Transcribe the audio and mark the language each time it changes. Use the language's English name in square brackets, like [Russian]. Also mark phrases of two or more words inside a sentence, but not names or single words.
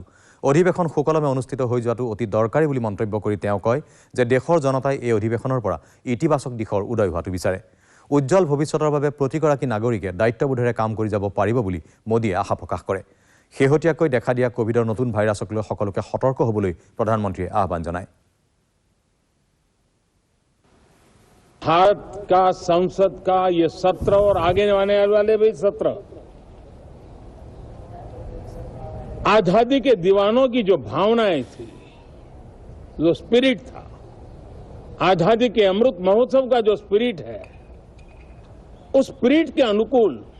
[Assamese] অধিৱেশন সুকলমে অনুষ্ঠিত হৈ যোৱাটো অতি দৰকাৰী বুলি মন্তব্য কৰি তেওঁ কয় যে দেশৰ জনতাই এই অধিৱেশনৰ পৰা ইতিবাচক দিশৰ উদয় হোৱাটো বিচাৰে। উজ্জ্বল ভৱিষ্যতৰ বাবে প্ৰতিগৰাকী নাগৰিকে দায়িত্ববোধেৰে কাম কৰি যাব পাৰিব বুলি মোদীয়ে আশা প্ৰকাশ কৰে। শেহতীয়াকৈ দেখা দিয়া কোভিডৰ নতুন ভাইৰাছক লৈ সকলোকে সতৰ্ক হ'বলৈ প্ৰধানমন্ত্ৰীয়ে আহ্বান জনায়। [Hindi] भारत का संसद का ये सत्र और आगे आने वाले भी सत्र आजादी के दीवानों की जो भावनाएं थी, जो स्पिरिट था, आजादी के अमृत महोत्सव का जो स्पिरिट है, उस स्पिरिट के अनुकूल